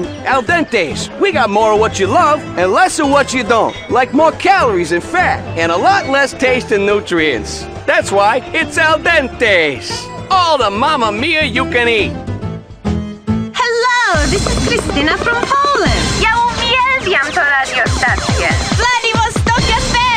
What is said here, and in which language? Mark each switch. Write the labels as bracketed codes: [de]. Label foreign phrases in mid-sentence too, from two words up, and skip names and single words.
[en] Al Dente's, we got more of what you love and less of what you don't. Like more calories and fat, and a lot less taste and nutrients. That's why it's Al Dente's. All the [it] mamma mia [en] you can eat. Hello, this is Christina from Poland. [pl] Ja uwielbiam to radiostację. Vladivostok FM!